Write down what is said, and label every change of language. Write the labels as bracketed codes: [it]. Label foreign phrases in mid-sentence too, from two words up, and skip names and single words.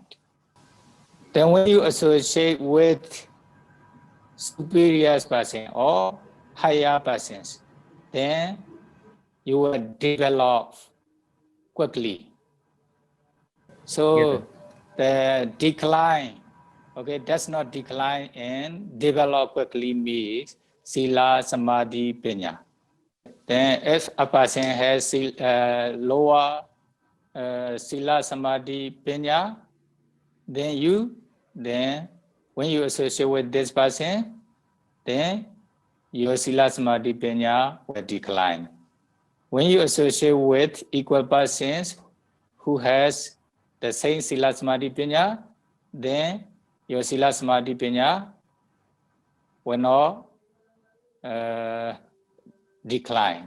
[en] Then when you associate with superior persons or higher persons, then you will develop quickly. So the decline, okay, does not decline and develop quickly means [pi] sila, samadhi, panya. [en] Then if a person has lower [pi] sila, samadhi, panya, [en] then when you associate with this person, then your [pi] Sila Samadhi Panya [en] will decline. When you associate with equal persons who has the same [pi] Sila Samadhi Panya, [en] then your [pi] Sila Samadhi Panya [en] will not decline.